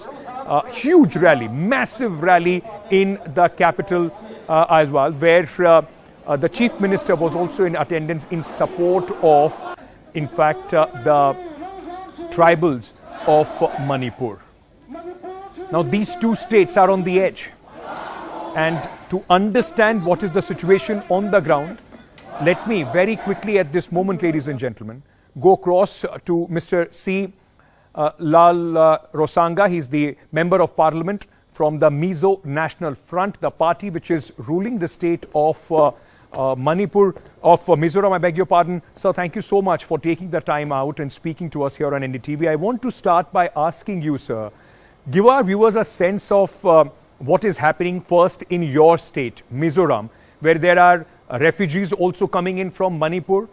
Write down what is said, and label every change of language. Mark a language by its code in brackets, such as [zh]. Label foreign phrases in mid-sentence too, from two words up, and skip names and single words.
[en] Huge rally, massive rally in the capital as well, where the Chief Minister was also in attendance in support of, in fact, the tribals of Manipur. Now, these two states are on the edge. And to understand what is the situation on the ground, let me very quickly at this moment, ladies and gentlemen, go across to Mr. C. Lal Rosanga. He's the Member of Parliament from the Mizo National Front, the party which is ruling the state of Mizoram, I beg your pardon. Sir, thank you so much for taking the time out and speaking to us here on NDTV. I want to start by asking you, sir, give our viewers a sense of what is happening first in your state, Mizoram, where there are refugees also coming in from Manipur.